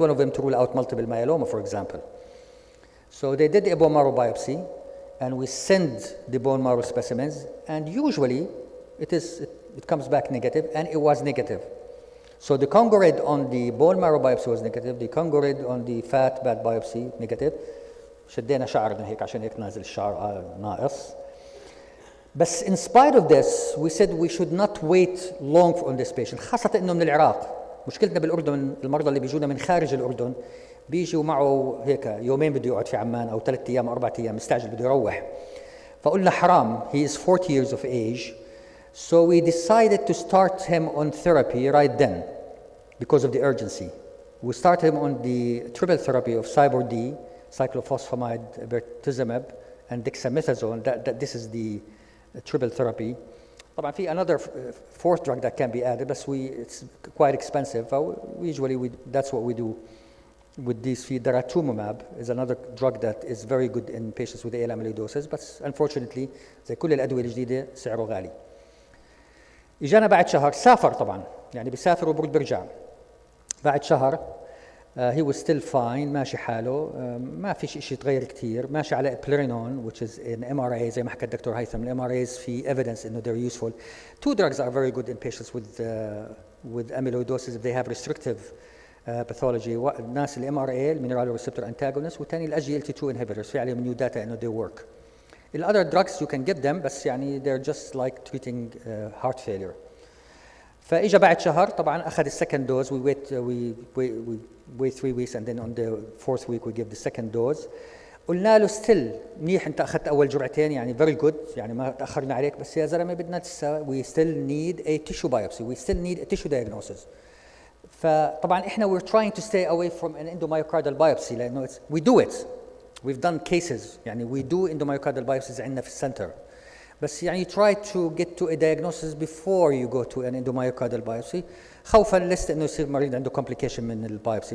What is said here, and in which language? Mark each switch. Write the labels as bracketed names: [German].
[English] One of them to rule out multiple myeloma, for example. So they did a bone marrow biopsy, and we send the bone marrow specimens, and usually it comes back negative, and it was negative. So the Congorid on the bone marrow biopsy was negative. The Congorid on the fat pad biopsy negative. [Arabic] شدينا شعرنا هيك عشان هيك نازل الشعر ناقص. [English] But in spite of this, we said we should not wait long on this patient, [Arabic] خاصة إنه من العراق. مشكلتنا بالأردن المرضى اللي بيجونا من خارج الأردن بيجوا معه هيك يومين بده يقعد في عمان أو 3 أيام أو 4 أيام مستعجل بده يروح. فقلنا حرام, [English] he is 40 years of age. So we decided to start him on therapy right then because of the urgency. We start him on the triple therapy of Cybor-D, cyclophosphamide, bertezimab, and dexamethasone. This is the triple therapy. [Arabic] طبعا في [English] another fourth drug that can be added, but it's quite expensive. That's what we do with these. Daratumumab is another drug that is very good in patients with AL amyloidosis, but unfortunately [Arabic] زي كل الأدوية الجديدة سعره غالي. إجانا بعد شهر, سافر طبعا, يعني بيسافر وبرد برجع. بعد شهر [English] he was still fine, [Arabic] ماشي حاله, ما فيش شيء يتغير كثير, ماشي على Plerinone, [English] which is an MRA [Arabic] زي ما حكى الدكتور هيثم. [English] MRAs [Arabic] في evidence إنه [English] they're useful. 2 drugs are very good in patients with amyloidosis if they have restrictive pathology. [Arabic] الناس MRA, mineral receptor antagonist, والثاني SGLT2 inhibitors, في عليهم new data إنه [English] they work. The other drugs you can give them, [Arabic] بس يعني [English] they're just like treating heart failure. [Arabic] فإجا بعد شهر, طبعا أخذ السكند دوز. [English] we wait 3 weeks and then on the 4th week we give the second dose. [Arabic] قلنا له still منيح انت اخذت اول جرعتين, يعني [English] very good, [Arabic] يعني ما تاخرنا عليك, بس يا زلمه بدنا لسه [English] we still need a tissue biopsy, we still need a tissue diagnosis. [Arabic] فطبعا احنا [English] we're trying to stay away from an endomyocardial biopsy لانه we do it, we've done cases, يعني we do endomyocardial biopsies عندنا في السنتر, بس يعني try to get to a diagnosis before you go to an endomyocardial biopsy, [Arabic] خوفا لست انه يصير مريض عنده complication من البايوبسي.